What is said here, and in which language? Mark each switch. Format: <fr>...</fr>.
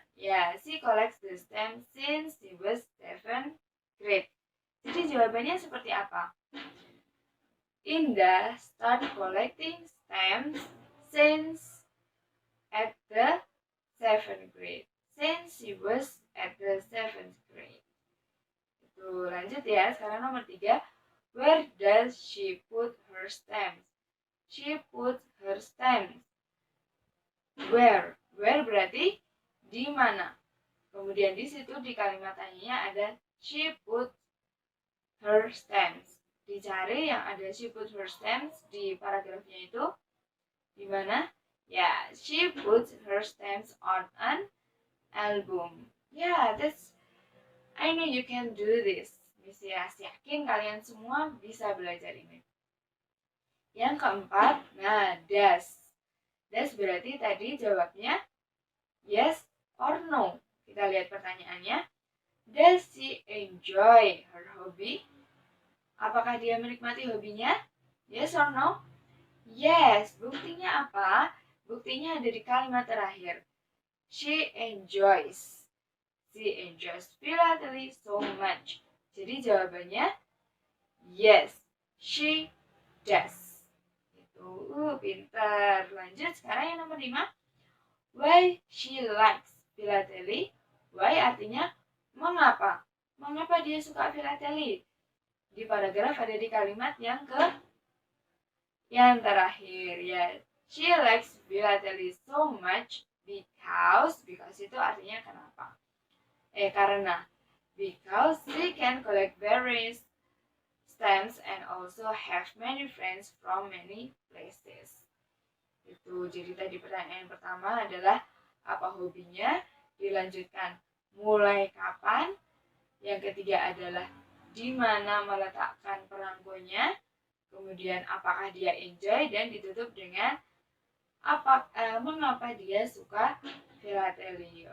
<en>Ya, she collects the stamps since she was 7th grade.</en> <id>Jadi jawabannya seperti apa?</id> <en>Indah start collecting stamps since at the 7th grade. Since she was at the 7th grade.</en> <id>Itu lanjut ya. Sekarang nomor 3.</id> <en>Where does she put her stamps? She put her stamps. Where?</en> <id>Where berarti di mana? Kemudian di situ di kalimat tanyanya ada</id> <en>she put her stamps.</en> <id>Dicari yang ada</id> <en>she put her stamps</en> <id>di paragrafnya itu di mana?</id> <en>Ya, she put her stamps on an album. Yeah, I know you can do this.</en> <id>Miss Yas yakin kalian semua bisa belajar ini. Yang keempat, nah, does. Does berarti tadi jawabnya yes or no. Kita lihat pertanyaannya.</id> <en>Does she enjoy her hobby?</en> <id>Apakah dia menikmati hobinya?</id> <en>Yes or no? Yes.</en> <id>Buktinya apa? Buktinya ada di kalimat terakhir.</id> <en>She enjoys. She enjoys philately so much.</en> <id>Jadi jawabannya</id> <en>yes, she does.</en> <id>Itu, pintar. Lanjut sekarang yang nomor 5.</id> <en>Why she likes philately? Why</en> <id>artinya mengapa? Mengapa dia suka philately? Di paragraf ada di kalimat yang terakhir ya.</id> <en>She likes philately so much because</en> <id>itu artinya kenapa? Karena.</id> <en>Because she can collect berries, stamps, and also have many friends from many places.</en> <id>Itu. Jadi tadi pertanyaan pertama adalah apa hobinya? Dilanjutkan mulai kapan? Yang ketiga adalah di mana meletakkan perangkonya? Kemudian apakah dia enjoy? Dan ditutup dengan mengapa dia suka filateli.</id>